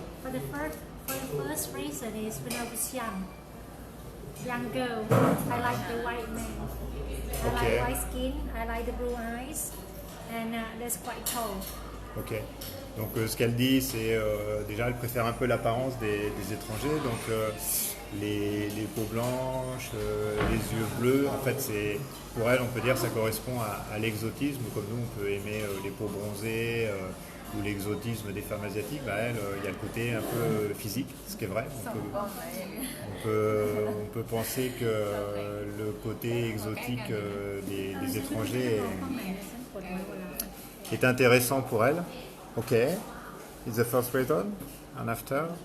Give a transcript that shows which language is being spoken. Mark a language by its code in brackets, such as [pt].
[en] For the first reason is when I was young girl, I like the white man. I Okay. like white skin. I like the blue eyes, and that's quite tall. Ok. [fr] Donc ce qu'elle dit, c'est déjà elle préfère un peu l'apparence des étrangers, donc les peaux blanches, les yeux bleus. En fait, c'est pour elle, on peut dire, ça correspond à l'exotisme. Comme nous, on peut aimer les peaux bronzées ou l'exotisme des femmes asiatiques. Bah, elle, il y a le côté un peu physique, ce qui est vrai. [th] ส่งกล้องมาอย่างเงี้ย [fr] On peut penser que le côté exotique des étrangers est intéressant pour elle. [en] Ok, it's the first reason, and after?